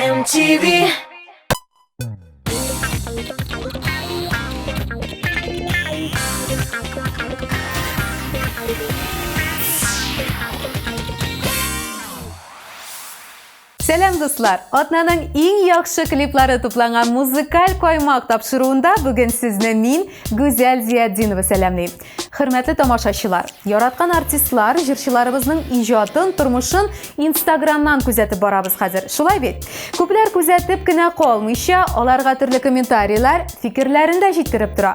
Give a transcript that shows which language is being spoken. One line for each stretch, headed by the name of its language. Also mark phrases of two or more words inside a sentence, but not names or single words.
Turkish: TV. Selam dostlar.
Tatar: Atnaның ең яхшы клиплары тупланган музыкаль коймак тапшыруында бүген сезне мин Гүзәл Зияддинова сәламлыйм. Хөрмәтле тамашачылар, яраткан артистлар җырчыларыбызның иҗатын, тормышын Instagramнан күзәтеп барабыз хәзер. Шулай бит? Күпләр күзәтеп кенә калмыйча, аларга төрле комментарийлар, фикерләрен дә җиткереп тора.